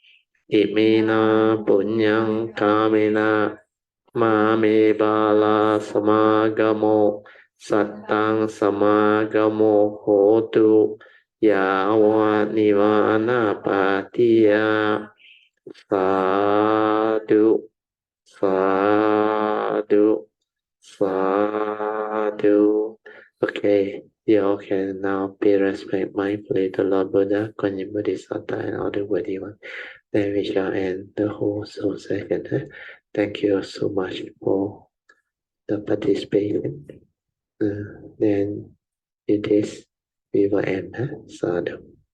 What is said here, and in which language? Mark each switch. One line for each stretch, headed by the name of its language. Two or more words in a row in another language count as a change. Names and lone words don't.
Pali: imina punyang kamena mame bala samagamo sattang samagamo hotu yawa nivana patiya sadhu sadhu sadhu.
English: Okay, you all can now pay respect mindfully to Lord Buddha, Guanyin Bodhisattva, and all the worthy ones. Then we shall end the whole soul session. Thank you so much for the participation. Then it is, we will end. Sadhu.